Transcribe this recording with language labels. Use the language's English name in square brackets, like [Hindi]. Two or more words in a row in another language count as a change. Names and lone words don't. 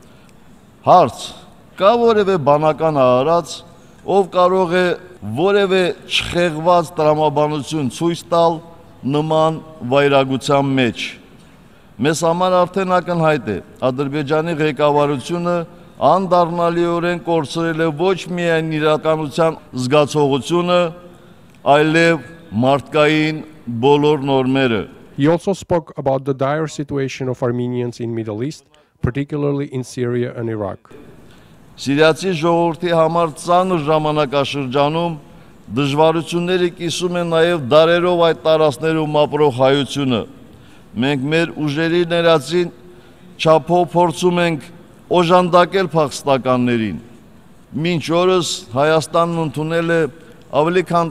[Armenian] Հարց, կա որևէ բանական արարած, ով կարող է որևէ չխեղված տրամաբանություն ցույց տալ նման վայրագության մեջ։ Մեզ համար արդեն ակնհայտ է, Ադրբեջանի ղեկավարությունը անդառնալիորեն կորցրել է ոչ միայն իրականության զգացողությունը, այլև մարդկային բոլոր նորմերը։ [English] He also spoke about the dire situation of Armenians in Middle East, particularly in Syria and Iraq. [Armenian] Սիրիացի ժողովրդի համար ծանր ժամանակաշրջանում դժվարությունները կիսում են նաև դարերով այդ տարածքներում ապրող հայությունը։ Մենք մեր ուժերի ներածին չափով փորձում ենք օժանդակել փախստականներին։ Մինչ օրս Հայաստանն ընդունել է ավելի քան